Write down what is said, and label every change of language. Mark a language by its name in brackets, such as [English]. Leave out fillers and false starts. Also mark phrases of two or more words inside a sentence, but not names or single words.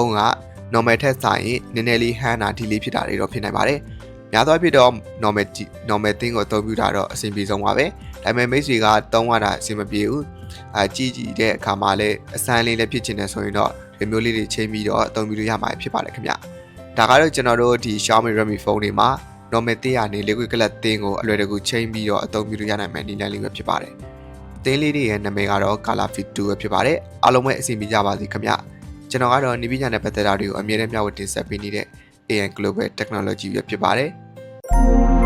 [Burmese] န်းက normal ထက်စာရင်နည်းနည်းလေးဟန်းတာဒီလေးဖြစ်တာတွေတော့ဖြစ်နိုင်ပါတယ်များသောအားဖြင့်တော့ normal တင်းကိုအသုံးပြုတာတော့အဆင်ပြေဆုံးပါပဲဒါ ပေမဲ့မိတ်ဆွေကတုံးရတာအဆင်မပြေဘူးကြည့်တဲ့အခါမှာလည်းအဆန်းလေးလည်းဖြစ်ချင်တယ်ဆိုရင်တော့ဒီမျိုးလေးတွေချိန်ပြီးတော့အသုံးပြုလို့ရမှာဖြစ်ပါတယ်ခင်ဗျဒါကတော့ကျွန်တော်တို့ဒီ Xiaomi Redmi phone တွေမှာ normal တင်းရနေ [English] liquid glass [Burmese] တင်းကိုအလွယ်တကူချိန်ပြီးတော့အသုံးပြုလို့ရနိုင်မယ့်နည်းလမ်းလေးပဲဖြစ်ပါတယ်တင်းလေးတွေရဲ့နာမည်ကတော့ Color Fit 2ပဲဖြစ်ပါတယ်အားလုံးပဲအဆင်ပြေကြပါစေခင်ဗျကျွန်တော်ကတော့နည်းပညာနဲ့ပတ်သက်တာတွေကိုအမြဲတမ်းမျှဝေတင်ဆက်ပေးနေတဲ့ AN Global Technology ပဲဖြစ်ပါတယ်